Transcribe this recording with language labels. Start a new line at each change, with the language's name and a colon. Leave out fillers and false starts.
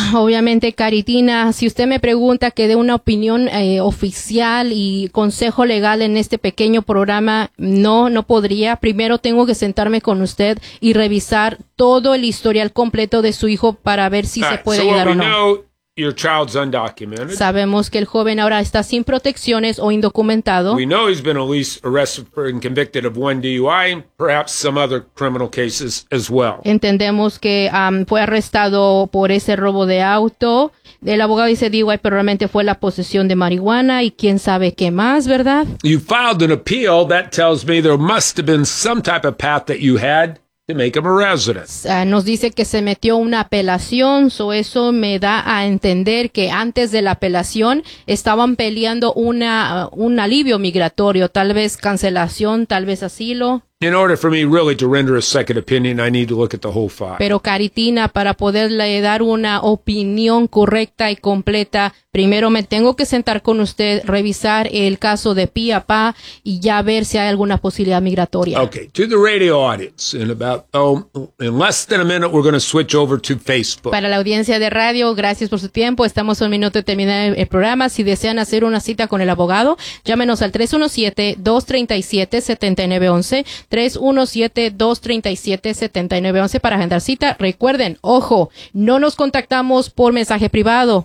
Spanish: Obviamente, Caritina, si usted me pregunta que dé una opinión oficial y consejo legal en este pequeño programa, no podría. Primero tengo que sentarme con usted y revisar todo el historial completo de su hijo para ver si se puede ayudar o no.
English: Your child's undocumented.
Spanish: Sabemos que el joven ahora está sin protecciones o indocumentado.
English: We know he's been at least arrested for and convicted of one DUI, perhaps some other criminal cases as well.
Spanish: Entendemos que fue arrestado por ese robo de auto. El abogado dice DUI, pero realmente fue la posesión de marihuana y quién sabe qué más, ¿verdad?
English: You filed an appeal. That tells me there must have been some type of path that you had. Make him a resident.
Spanish: Nos dice que se metió una apelación, so eso me da a entender que antes de la apelación estaban peleando un alivio migratorio, tal vez cancelación, tal vez asilo.
English: In order for me really to render a second opinion, I need to look at the whole file.
Spanish: Pero Caritina, para poderle dar una opinión correcta y completa, primero me tengo que sentar con usted, revisar el caso de pie a pa y ya ver si hay alguna posibilidad migratoria.
English: Okay, to the radio audience, in less than a minute, we're going to switch over to Facebook.
Spanish: Para la audiencia de radio, gracias por su tiempo. Estamos a un minuto de terminar el programa. Si desean hacer una cita con el abogado, llámenos al 317-237-7911. 317-237-7911 para agendar cita. Recuerden, ojo, no nos contactamos por mensaje privado.